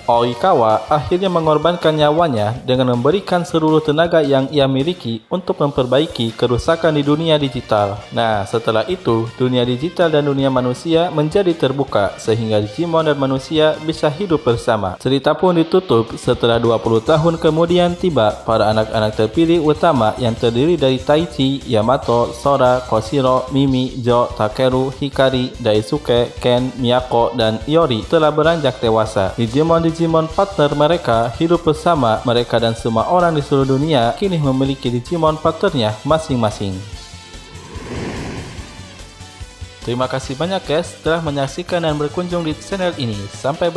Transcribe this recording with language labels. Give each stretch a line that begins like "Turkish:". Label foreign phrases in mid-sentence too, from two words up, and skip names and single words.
Indonesian: Oikawa akhirnya mengorbankan nyawanya dengan memberikan seluruh tenaga yang ia miliki untuk memperbaiki kerusakan di dunia digital. Nah, setelah itu dunia digital dan dunia manusia menjadi terbuka sehingga Digimon dan manusia bisa hidup bersama. Cerita pun ditutup setelah 20 tahun kemudian tiba para anak-anak terpilih utama yang terdiri dari Taichi, Yamato, Sora, Koshiro, Mimi, Jo, Takeru, Hikari, Daisuke, Ken, Miyako, dan Iori telah beranjak dewasa. Digimon partner mereka hidup bersama. Mereka dan semua orang di seluruh dunia kini memiliki Digimon partnernya masing-masing. Terima kasih banyak guys telah menyaksikan dan berkunjung di channel ini.